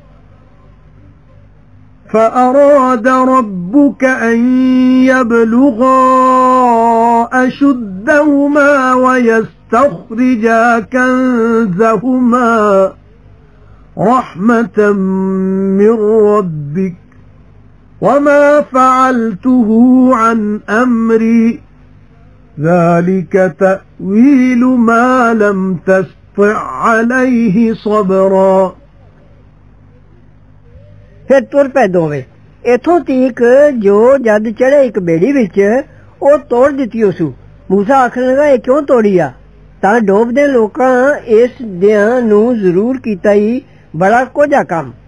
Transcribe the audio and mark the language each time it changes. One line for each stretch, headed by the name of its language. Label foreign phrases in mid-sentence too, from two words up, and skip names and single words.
Arabic: فأراد ربك أن يبلغا أشدهما ويستخرجا كنزهما رحمة من ربك وما فعلته عن أمري ذلك تأويل ما لم تستطع عليه صبرا
Punjabi: ਫਿਰ ਤੁਰ ਪੈ ਦੋਵੇਂ ਇਥੋਂ ਤੀਕ ਜੋ ਜਦ ਚੜੇ ਇੱਕ ਬੇੜੀ ਵਿੱਚ ਉਹ ਤੋੜ ਦਿੱਤੀ ਉਸੂ ਮੂਸਾ ਆਖਣ ਲੱਗਾ ਇਹ ਕਿਉਂ ਤੋੜੀ ਆ ਤਾਂ ਡੋਬਦੇ ਲੋਕਾਂ ਇਸ ਦਿਆਂ ਨੂੰ ਜ਼ਰੂਰ ਕੀਤਾ ਹੀ ਬੜਾ ਕੋਝਾ ਕੰਮ